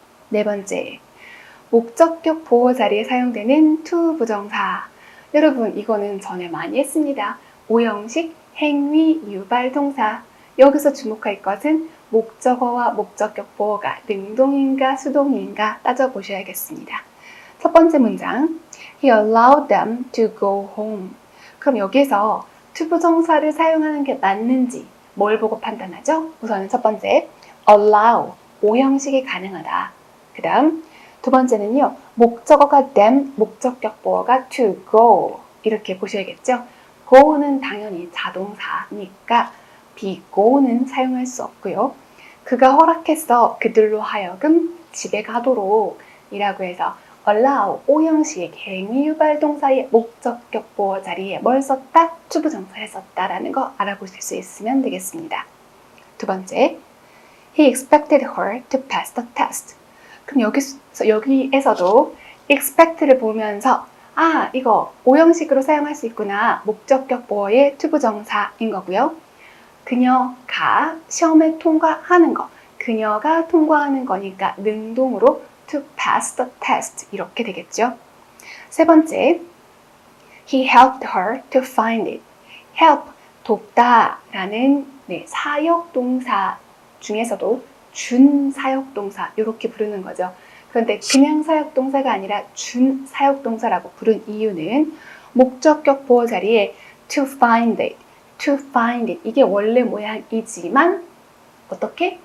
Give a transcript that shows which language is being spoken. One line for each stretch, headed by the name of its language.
Korean: 네 번째, 목적격 보호 자리에 사용되는 to 부정사. 여러분 이거는 전에 많이 했습니다. 5형식 행위 유발 동사. 여기서 주목할 것은 목적어와 목적격 보호가 능동인가 수동인가 따져보셔야겠습니다. 첫 번째 문장,
English: He allowed them to go home.
Korean: 그럼 여기서 to 부정사를 사용하는 게 맞는지 뭘 보고 판단하죠? 우선은 첫 번째, allow, 5형식이 가능하다. 그 다음 두 번째는요, 목적어가 them, 목적격 보호가 to go. 이렇게 보셔야겠죠? go는 당연히 자동사니까 be go는 사용할 수 없고요. 그가 허락했어, 그들로 하여금 집에 가도록 이라고 해서 allow, 5형식 행위 유발 동사의 목적격 보호 자리에 뭘 썼다? to 부정사를 썼다라는 거 알아보실 수 있으면 되겠습니다. 두 번째,
English: He expected her to pass the test.
Korean: 그럼 여기에서도 expect를 보면서 이거 5형식으로 사용할 수 있구나. 목적격 보호의 to 부정사인 거고요. 그녀가 시험을 통과하는 거, 그녀가 통과하는 거니까 능동으로
English: to pass the test
Korean: 이렇게 되겠죠. 세 번째,
English: he helped her to find it.
Korean: help, 돕다라는 사역동사 중에서도 준사역동사 이렇게 부르는 거죠. 그런데 그냥 사역동사가 아니라 준사역동사라고 부른 이유는 목적격 보호 자리에
English: to find it, to find it
Korean: 이게 원래 모양이지만 어떻게?